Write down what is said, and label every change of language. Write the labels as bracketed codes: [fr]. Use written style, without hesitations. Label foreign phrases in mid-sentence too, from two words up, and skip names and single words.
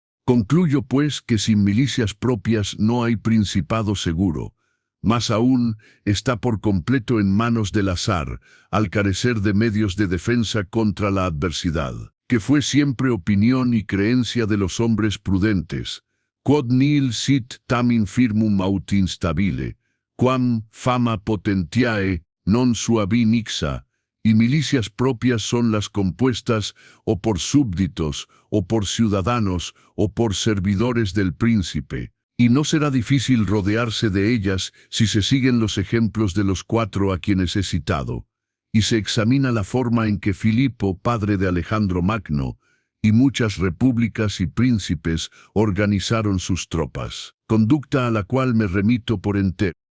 [es] Concluyo pues que sin milicias propias no hay principado seguro, más aún está por completo en manos del azar, al carecer de medios de defensa contra la adversidad, que fue siempre opinión y creencia de los hombres prudentes. [la] Quod nihil sit tam infirmum aut instabile, quam fama potentiae non suavi nixa, [es] y milicias propias son las compuestas o por súbditos, o por ciudadanos, o por servidores del príncipe, y no será difícil rodearse de ellas si se siguen los ejemplos de los cuatro a quienes he citado, y se examina la forma en que Filipo, padre de Alejandro Magno, y muchas repúblicas y príncipes organizaron sus tropas, conducta a la cual me remito por entero.